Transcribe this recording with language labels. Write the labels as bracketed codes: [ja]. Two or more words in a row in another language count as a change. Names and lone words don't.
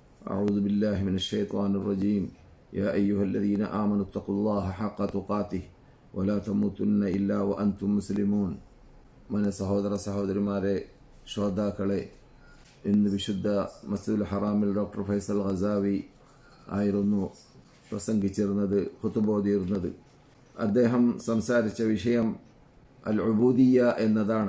[ar] أعوذ بالله من الشيطان الرجيم يا أيها الذين آمنوا اتقوا الله حق تقاته ولا تموتن إلا وأنتم مسلمون. [ml] മന സഹോദര സഹോദരിമാരെ, ശ്രോതാക്കളെ, ഇന്ന് വിശുദ്ധ മസ്ജിദുൽ ഹറാമിൽ ഡോക്ടർ ഫൈസൽ ഖസാവി ആയിരുന്നു പ്രസംഗിച്ചിരുന്നത്, ഖുതുബോദിയിരുന്നത്. അദ്ദേഹം സംസാരിച്ച വിഷയം അൽ ഉബൂദിയ്യ എന്നതാണ്.